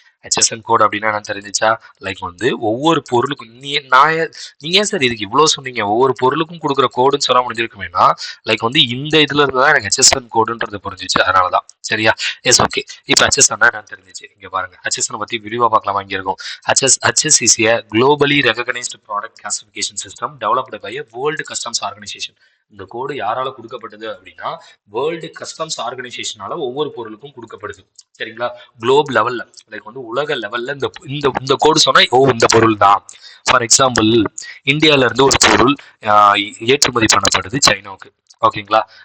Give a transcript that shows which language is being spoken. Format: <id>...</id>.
<ta>HSN code அப்படின்னா என்ன தெரிஞ்சிச்சா? Like வந்து ஒவ்வொரு பொருளுக்கும் நீங்க ஏன் சார் இதுக்கு இவ்வளோ சொன்னீங்க? ஒவ்வொரு பொருளுக்கும் கொடுக்குற கோடுன்னு சொல்ல முடிஞ்சிருக்குமேனா, லைக் வந்து இந்த இதுல இருந்து தான் எனக்கு HSN கோடுன்றது புரிஞ்சிச்சு. அதனால தான். சரியா? S, okay. இப்போ HSN என்னன்னு தெரிஞ்சிச்சு. இங்க பாருங்க, HSN பத்தி விரிவா பார்க்கலாமா? இங்க இருக்கும்.</ta> <en>HS is a globally recognized product classification system developed by a World Customs Organization.</en> <ta>இந்த கோடு யாரால கொடுக்கப்பட்டது அப்படின்னா, வேர்ல்டு கஸ்டம்ஸ் ஆர்கனைசேஷனால ஒவ்வொரு பொருளுக்கும் கொடுக்கப்படுது. சரிங்களா? குளோப் லெவல்ல, லைக் வந்து உலக லெவல்ல இந்த இந்த இந்த கோடு சொன்னா இந்த பொருள் தான். ஃபார் எக்ஸாம்பிள், இந்தியால இருந்து ஒரு பொருள் ஏற்றுமதி பண்ணப்படுது சைனாவுக்கு. ஓகேங்களா?</ta>